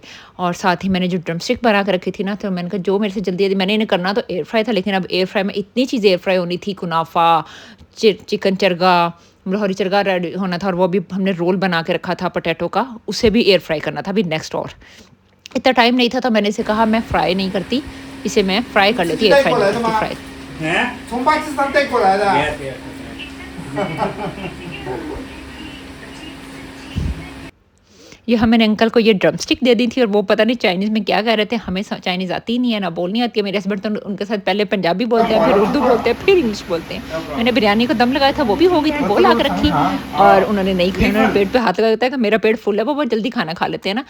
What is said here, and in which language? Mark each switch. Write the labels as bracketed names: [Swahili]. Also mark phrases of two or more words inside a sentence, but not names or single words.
[Hindi] और साथ ही मैंने जो [English] drum stick [Hindi] बना के रखी थी ना, तो मैंने कहा जो मेरे से जल्दी मैंने इन्हें करना तो [English] air fry [Hindi] था, लेकिन अब [English] air fry [Hindi] में इतनी चीज़ें [English] air fry [Hindi] होनी थी, कुनाफा, चिकन चरगा, लाहौरी चरगा रेडी होना था, और वो भी हमने रोल बना के रखा था पोटैटो का, उसे भी [English] air fry [Hindi] करना था अभी नेक्स्ट। और इतना टाइम नहीं था, तो मैंने इसे कहा मैं फ्राई नहीं करती, इसे मैं फ्राई कर लेती, [English] air fry [Hindi] नहीं करती फ्राई। [Chinese] 从巴基斯坦带过来的。 [Hindi] ये मैंने अंकल को ये [English] drum stick [Hindi] दे दी थी, और वो पता नहीं चाइनीज़ में क्या कह रहे थे, हमें चाइनीज़ आती ही नहीं है, ना बोलनी आती है। मेरे हस्बैंड तो उनके साथ पहले पंजाबी बोलते हैं, फिर उर्दू बोलते हैं, फिर इंग्लिश बोलते हैं। मैंने बिरयानी को दम लगाया था, वो भी हो गई थी, वो ला के रखी, और उन्होंने नहीं खाई, उन्होंने पेट पे हाथ लगाता है कि मेरा पेट फुल है, वो बहुत जल्दी खाना खा लेते हैं ना।